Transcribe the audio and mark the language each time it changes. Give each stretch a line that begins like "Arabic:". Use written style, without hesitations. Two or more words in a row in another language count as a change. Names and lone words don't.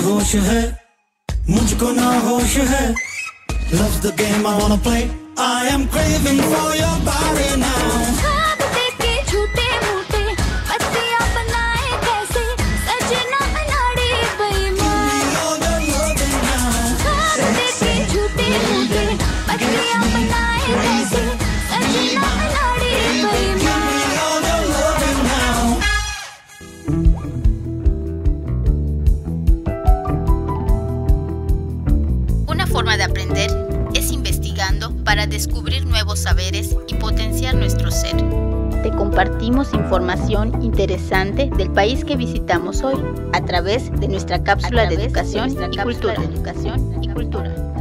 Hindi: होश है, मुझको ना होश है.
English: Love's the game I wanna play. I am craving for your body now.
Hindi: ख्वाब देखे झूठे मूठे पत्तियां बनाए कैसे सजना अनाड़ी बेईमान.
English: All the loving now.
Hindi: ख्वाब देखे झूठे मूठे पत्तियां बनाए कैसे सजना अनाड़ी बेईमान.
English: All the loving now.
Spanish: Una forma de aprender es investigando para descubrir nuevos saberes y potenciar nuestro ser. Te compartimos información interesante del país que visitamos hoy a través de nuestra cápsula de educación y cultura.